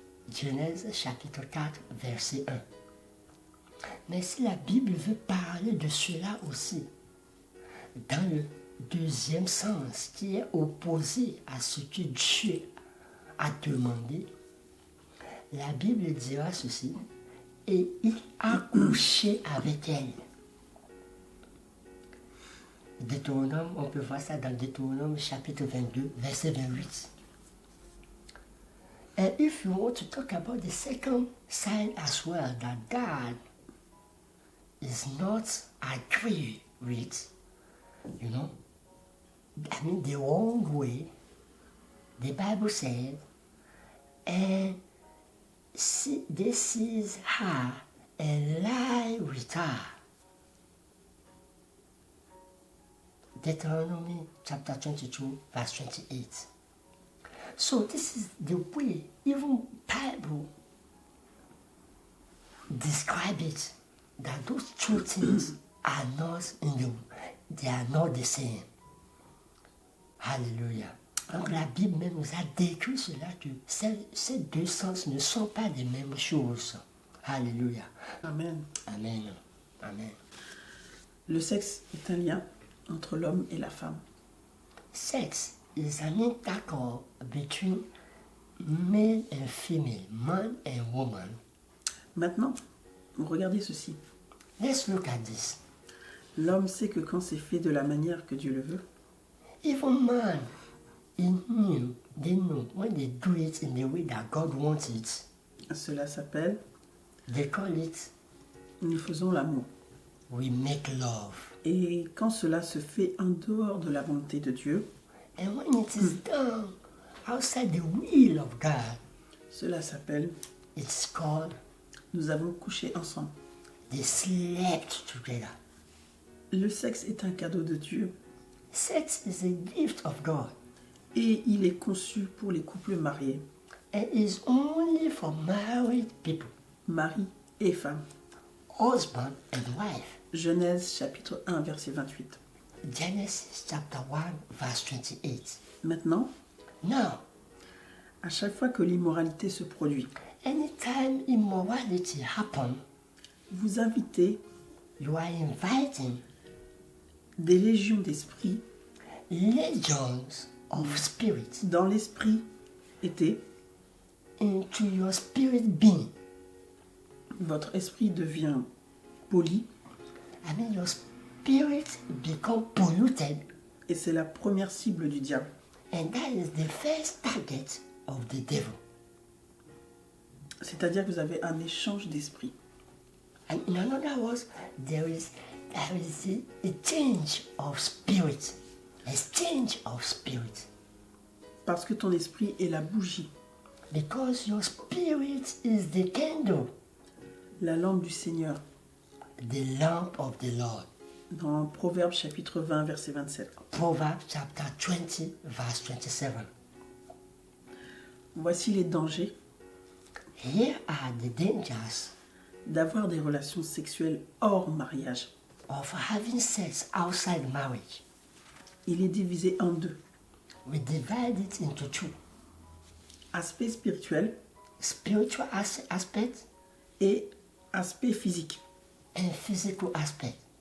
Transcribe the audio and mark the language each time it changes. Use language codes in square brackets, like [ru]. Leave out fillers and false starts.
[fr] Genèse chapitre 4, verset 1. Mais si la Bible veut parler de cela aussi, dans le deuxième sens, qui est opposé à ce que Dieu a demandé, la Bible dira ceci, et il a couché avec elle. Deutéronome, on peut voir ça dans Deutéronome chapitre 22, verset 28. [en] And if you want to talk about the second sign as well, that God is not agree with, the wrong way, the Bible said, and they seized her and lie with her. Deuteronomy chapter 22, verse 28. So this is the way even Bible describe it, that those two things are not they are not the same. Hallelujah. [fr] Donc la Bible même nous a décrit cela, que ces deux sens ne sont pas les mêmes choses. Alléluia. Amen. Amen. Amen. Le sexe est un lien entre l'homme et la femme. [en] Sex is an intercourse between male and female, man and woman. [fr] Maintenant, regardez ceci. [en] Let's look at this. [fr] L'homme sait que quand c'est fait de la manière que Dieu le veut, [en] Even man, they know when they do it in the way that God wants it. [fr] cela s'appelle [en] They call it, [fr] nous faisons l'amour. [en] we make love. [fr] Et quand cela se fait en dehors de la volonté de Dieu, [en] And when it is done outside the will of God, [fr] cela s'appelle [en] it's called, [fr] nous avons couché ensemble. [en] They slept together. [fr] Le sexe est un cadeau de Dieu [en] Sex is a gift of God [fr] et il est conçu pour les couples mariés, [en] and is only for married people, [fr] mari et femme. [en] husband and wife. [fr] Genèse chapitre 1 verset 28. [en] Genesis chapter 1 verse 28. [fr] Maintenant, [en] Now, [fr] à chaque fois que l'immoralité se produit, [en] anytime immorality happens, [fr] vous invitez [en] you are inviting [fr] des légions d'esprits [en] legions of spirits [fr] dans l'esprit était, [en] into your spirit being. [fr] votre esprit devient poli [en] I mean, your spirit become polluted, [fr] et c'est la première cible du diable. [en] and that is the first target of the devil. [fr] C'est-à-dire que vous avez un échange d'esprit. [en] And in other words, there is a change of spirit, a change of spirit, [fr] Parce que ton esprit est la bougie, [en] because your spirit is the candle, [fr] la lampe du Seigneur. [en] the lamp of the Lord. [fr] Dans Proverbes chapitre 20 verset 27. [en] Proverbs chapter 20, verse 27. [fr] Voici les dangers [en] Here are the dangers [fr] d'avoir des relations sexuelles hors mariage. [en] of having sex outside marriage. [fr] Il est divisé en deux. [en] We divide it into two: [fr] Aspect spirituel [en] spiritual aspect [fr] et aspect physique. [en] and physical aspect.